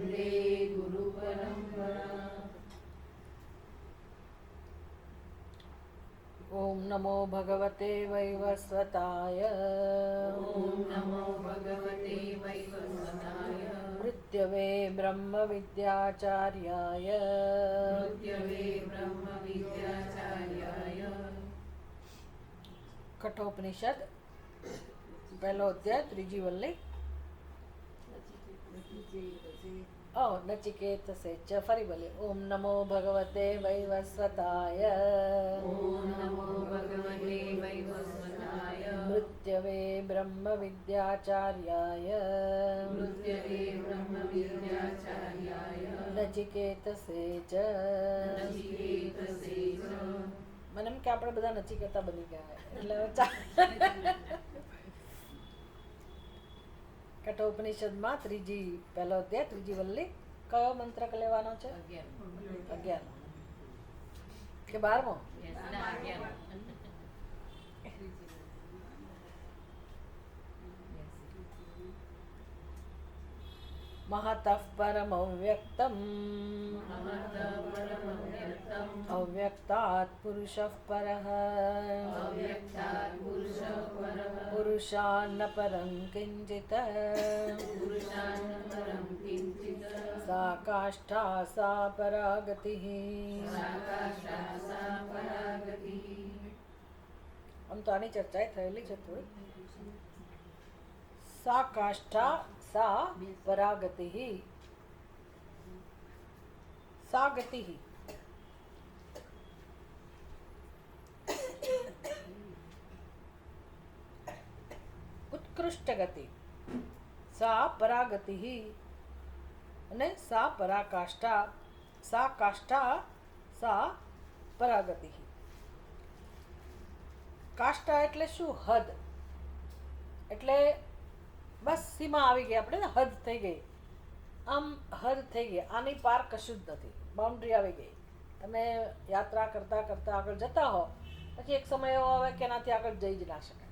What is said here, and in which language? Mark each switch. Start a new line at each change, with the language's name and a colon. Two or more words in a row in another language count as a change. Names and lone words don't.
Sanskrit: ॐ नमो भगवते वैवस्वताय मृत्यवे ब्रह्मविद्याचार्याय कठोपनिषद
Gujarati: પહેલો અધ્યાય ત્રીજી વલ્લી।
Sanskrit: नचिकेत से
Gujarati: ફરી બોલે
Sanskrit: ओम नमो भगवते वैवस्वताय मृत्यवे ब्रह्म विद्याचार्याय नचिकेत से
Gujarati: મને એમ કે આપણે બધા નચિકેતા બની ગયા એટલે કઠોપનિષદમાં ત્રીજી પહેલો અધ્યાય ત્રીજી વલ્લી કયો મંત્ર લેવાનો છે? 11 કે 12મો?
Sanskrit: महतः परमव्यक्तम् अव्यक्तात् पुरुषः परः पुरुषान्न परं किञ्चित् सा काष्ठा सा परागतिः।
Gujarati: આમ તો આની ચર્ચા થયેલી છે થોડી।
Sanskrit: सा काष्ठा सा परागतिः सा गतिः उत्कृष्ट गति सा परागतिः અને सा पराकाष्ठा सा काष्ठा सा परागतिः।
Gujarati: કાષ્ઠા એટલે શું? હદ એટલે બસ સીમા આવી ગઈ, આપણે હદ થઈ ગઈ, આમ હદ થઈ ગઈ, આની પાર કશું જ નથી, બાઉન્ડ્રી આવી ગઈ। તમે યાત્રા કરતા કરતા આગળ જતા હો પછી એક સમય એવો આવે કે એનાથી આગળ જઈ જ ના શકાય।